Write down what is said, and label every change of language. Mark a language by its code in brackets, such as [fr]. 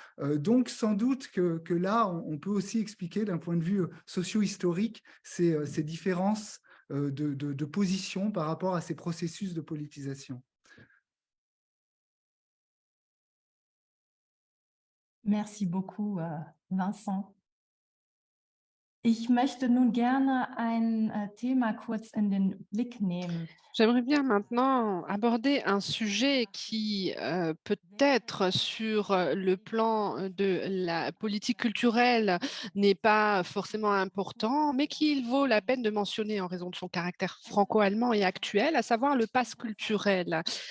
[fr] Donc, sans doute que là, on peut aussi expliquer d'un point de vue socio-historique ces différences de position par rapport à ces processus de politisation. Merci beaucoup, Vincent. [de] Ich möchte nun gerne ein Thema kurz in den Blick nehmen. [fr] J'aimerais bien maintenant aborder un sujet qui, peut-être sur le plan de la politique culturelle n'est pas forcément important, mais qu'il vaut la peine de mentionner en raison de son caractère franco-allemand et actuel, à savoir le pass culturel.